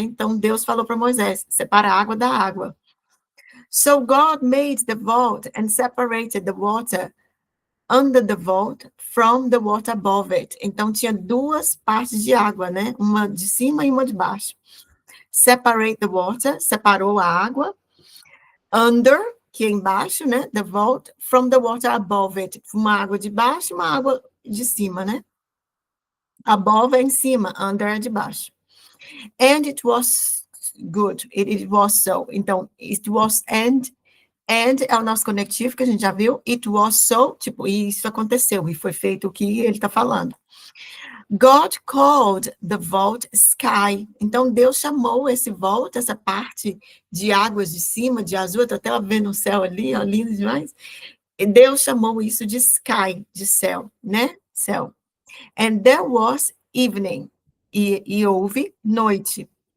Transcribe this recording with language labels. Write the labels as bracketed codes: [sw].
[pt] Então Deus falou para Moisés: separa a água da água. [en] So God made the vault and separated the water under the vault from the water above it. [pt] Então tinha duas partes de água, né? Uma de cima e uma de baixo. [en] Separate the water, [pt] separou a água. Under, que é embaixo, né? [en] The vault, from the water above it. [pt] Uma água de baixo, uma água de cima, né? Above é em cima, under é de baixo. [en] And it was good. It was so. [pt] Então, it was and é o nosso conectivo, que a gente já viu. [en] It was so, [pt] tipo, isso aconteceu, e foi feito o que ele está falando. [en] God called the vault sky. [pt] Então, Deus chamou esse vault, essa parte de águas de cima, de azul, estou até vendo o céu ali, ó, lindo demais. E Deus chamou isso de sky, de céu, né? Céu. [en] And there was evening. [pt] E houve noite.